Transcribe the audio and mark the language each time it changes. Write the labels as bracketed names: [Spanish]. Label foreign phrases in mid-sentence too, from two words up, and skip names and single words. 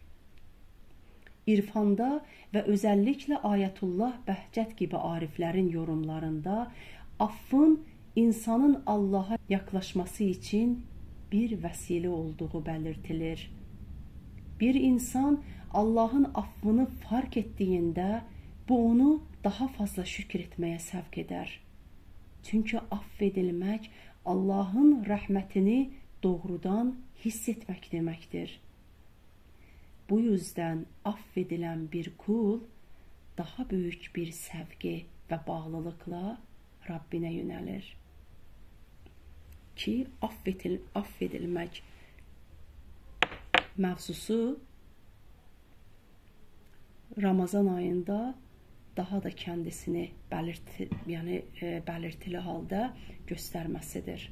[Turkish] İrfanda ve özellikle Ayetullah Behcet gibi ariflerin yorumlarında affın insanın Allah'a yaklaşması için bir vesile olduğu belirtilir. [Azerbaijani] Bir insan Allahın affını fark etdiyində bu onu daha fazla şükür etməyə səvq edər. Çünki aff edilmək Allahın rəhmətini doğrudan hiss etmək deməkdir. [Turkish] Bu yüzden aff edilen bir kul daha büyük bir sevgi ve bağlılıkla Rabbine yönelir. Ki affedilmek mevzusu Ramazan ayında daha da kendisini belirtili halde göstermesidir.